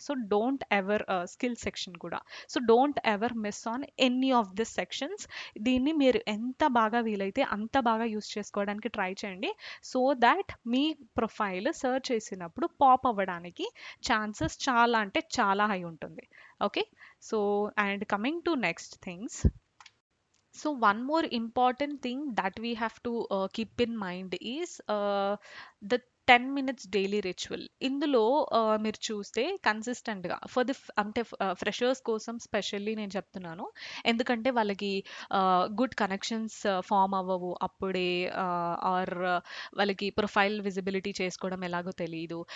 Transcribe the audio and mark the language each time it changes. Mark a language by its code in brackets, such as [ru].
[en] So don't ever skill section కూడా. So don't ever miss on any of this sections. [te] దీన్ని మీరు ఎంత బాగా వీలైతే అంత బాగా యూస్ చేసుకోవడానికి ట్రై చేయండి. So that మీ profile search చేసినప్పుడు పాప్ అవ్వడానికి ఛాన్సెస్ చాలా అంటే చాలా హై ఉంటుంది. [en] Okay, so and coming to next things. So one more important thing that we have to keep in mind is the 10 minutes daily ritual. [te] ఇందులో మీరు చూస్తే కన్సిస్టెంట్‌గా ఫర్ ది అంటే ఫ్రెషర్స్ కోసం స్పెషల్లీ నేను చెప్తున్నాను. ఎందుకంటే వాళ్ళకి గుడ్ కనెక్షన్స్ ఫార్మ్ అవ్వవు అప్పుడే, ఆర్ వాళ్ళకి ప్రొఫైల్ విజిబిలిటీ చేసుకోవడం ఎలాగో తెలీదు.